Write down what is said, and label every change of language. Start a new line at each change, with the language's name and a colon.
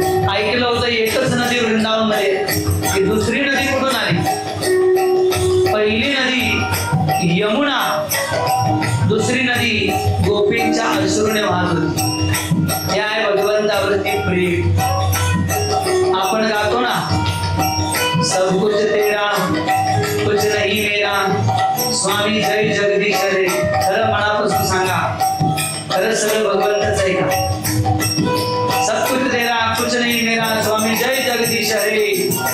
Marathi: ऐकलं होतं एकच नदी वृंदावन मध्ये, ही दुसरी नदी कुठून आली? पहिली नदी यमुना, दुसरी नदी गोपींच्या अश्रूने वाहत होती। हे आहे भगवंतावरती प्रेम। आपण गातो ना,
Hindi: सब कुछ तेरा कुछ नहीं मेरा, स्वामी जय जगदीश रे।
Marathi: खरं मनापासून सांगा, खरं सगळं भगवंतच आहे का?
Hindi: सब कुछ तेरा कुछ नहीं मेरा, स्वामी जय जगदीश रे।